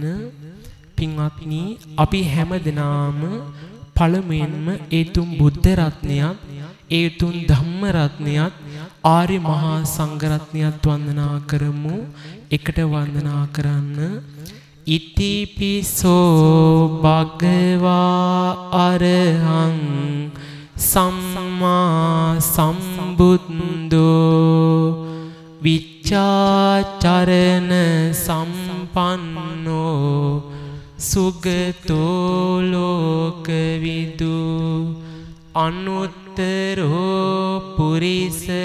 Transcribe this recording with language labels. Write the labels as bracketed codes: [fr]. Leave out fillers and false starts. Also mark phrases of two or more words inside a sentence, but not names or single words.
[si] පින්වත්නි, අපි හැම දිනම පළමුවෙන්ම ඒ තුන් බුද්ධ රත්නයත් ඒ තුන් ධම්ම රත්නයත් ආර්ය මහා සංඝ රත්නයත් වන්දනා කරමු. එකට වන්දනා කරන්න. [pi] ඉතිපිසෝ භගවා අරහං සම්මා සම්බුද්ධෝ විචාචරණ සම්පන්නෝ සුගතෝ ලෝකවිදු අනුත්තරෝ පුරිස